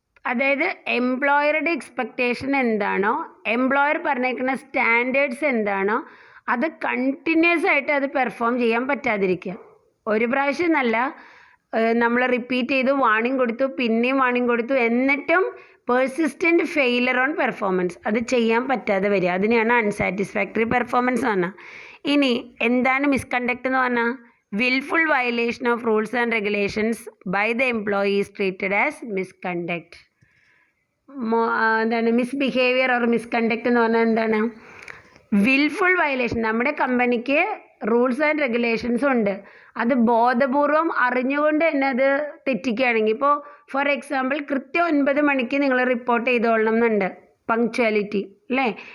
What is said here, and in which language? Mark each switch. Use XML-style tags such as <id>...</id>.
<ml>അതായത് എംപ്ലോയറുടെ എക്സ്പെക്റ്റേഷൻ എന്താണോ, എംപ്ലോയർ പറഞ്ഞേക്കുന്ന സ്റ്റാൻഡേർഡ്സ് എന്താണോ, അത് കണ്ടിന്യൂസ് ആയിട്ട് അത് പെർഫോം ചെയ്യാൻ പറ്റാതിരിക്കുക. ഒരു പ്രാവശ്യം എന്നല്ല, നമ്മൾ റിപ്പീറ്റ് ചെയ്തു, വാണിംഗ് കൊടുത്തു, പിന്നെയും വാണിംഗ് കൊടുത്തു, എന്നിട്ടും</ml> <en>persistent failure on performance,</en> <ml>അത് ചെയ്യാൻ പറ്റാതെ വരിക, അതിനെയാണ് അൺസാറ്റിസ്ഫാക്ടറി പെർഫോമൻസ് പറഞ്ഞാൽ. ഇനി എന്താണ് മിസ്കണ്ടക്ട് എന്ന് പറഞ്ഞാൽ?</ml> <en>willful violation of rules and regulations by the employee is treated as misconduct.</en> <ml>എന്താണ് മിസ്ബിഹേവിയർ ഓർ മിസ്കണ്ടക്ട് എന്ന് പറഞ്ഞാൽ എന്താണ്? Wilful violation. നമ്മുടെ കമ്പനിക്ക് റൂൾസ് ആൻഡ് റെഗുലേഷൻസ് ഉണ്ട്, അത് ബോധപൂർവം അറിഞ്ഞുകൊണ്ട് തന്നെ അത് തെറ്റിക്കുകയാണെങ്കിൽ, ഇപ്പോൾ ഫോർ എക്സാമ്പിൾ കൃത്യം 9 മണിക്ക് നിങ്ങൾ റിപ്പോർട്ട് ചെയ്തോളണം എന്നുണ്ട്, പങ്ക്ച്വാലിറ്റി അല്ലേ.</ml>